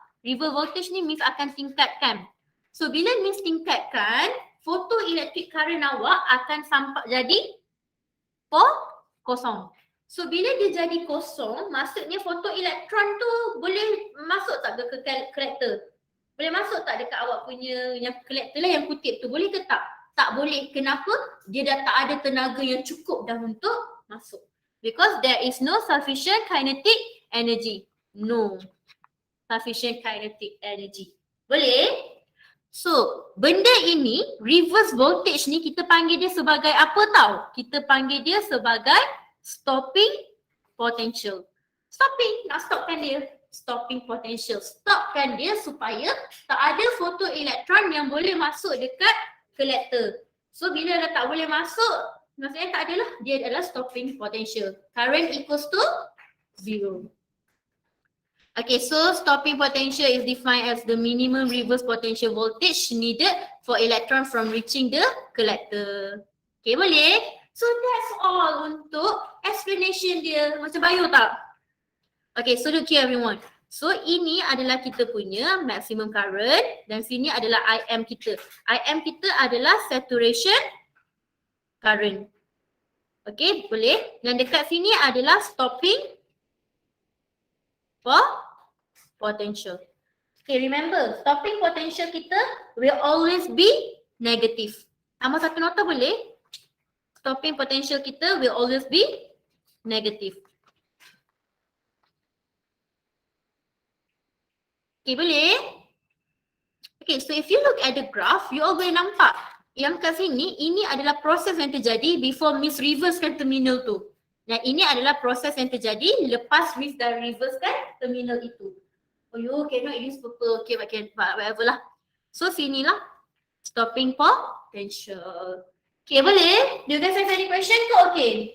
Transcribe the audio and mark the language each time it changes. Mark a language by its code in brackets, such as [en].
[ms] Reverse voltage ni Miss akan tingkatkan. So bila Miss tingkatkan, photoelectric current awak akan sampai jadi kosong. So bila dia jadi kosong, maksudnya photoelectron tu boleh masuk tak ke collector? Boleh masuk tak dekat awak punya yang collector lah yang kutip tu? Boleh ke tak? Tak boleh. Kenapa? Dia dah tak ada tenaga yang cukup dah untuk masuk. [en] Because there is no sufficient kinetic energy. No sufficient kinetic energy. Boleh? [ms] So, benda ini, reverse voltage ni kita panggil dia sebagai apa tau? Kita panggil dia sebagai stopping potential. Stopping, nak stopkan dia. Stopping potential. Stopkan dia supaya tak ada photoelectron yang boleh masuk dekat collector. So bila dah tak boleh masuk, maksudnya tak adalah, dia adalah stopping potential. [en] Current equals to 0. Okay, so stopping potential is defined as the minimum reverse potential voltage needed for electron from reaching the collector. Okay, boleh? So that's all untuk explanation dia. [ms] Macam bio tak? [en] Okay, so look here everyone. [ms] So ini adalah kita punya maximum current dan sini adalah IM kita. IM kita adalah saturation current. Okay, boleh. Dan dekat sini adalah stopping potential. [en] Okay, remember, stopping potential kita will always be negative. [ms] Tambah satu nota boleh? [en] Stopping potential kita will always be negative. [ms] Okay, boleh? [en] Okay, so if you look at the graph, you all [ms] boleh nampak yang kat sini, ini adalah proses yang terjadi before Miss reversekan terminal tu. Dan ini adalah proses yang terjadi lepas Miss dah reversekan terminal itu. [en] Oh, you cannot use purple. Okay, whatever lah. So, sinilah stopping potential. Okay, boleh? Do you guys have any question ke? Okay.